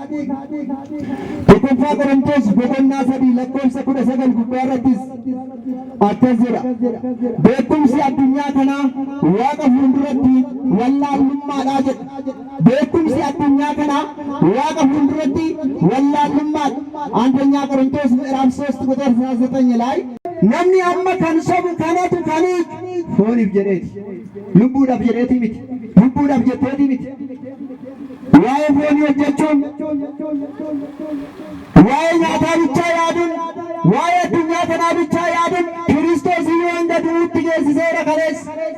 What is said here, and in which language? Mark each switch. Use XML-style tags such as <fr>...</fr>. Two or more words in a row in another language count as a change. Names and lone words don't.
<om>Tokkoffaa Qorontos boqonnaa 3 lakkoofsa 19 gubbaa irrattis akkas jedha. Beekumsi addunyaa kanaa Waaqa fuulduratti wallaalummaadha jedha. Beekumsi addunyaa kanaa Waaqa fuulduratti wallaalummaadha.</om> <am>አንደኛ ቆሮንቶስ ምዕራፍ 3 ቁጥር 19 ላይ</am> <om>namni amma kan sobu kanatu kanii fooniif jedheeti lubbuudhaaf jedheeti miti lubbuudhaaf jetteeti miti waa'ee foonii hojjechuun waa'ee nyaataa bichaa yaaduun waa'ee addunyaa kanaa bichaa yaaduun Kiristoos yoo hanga du'uutti geessiseera kaleessa.</om>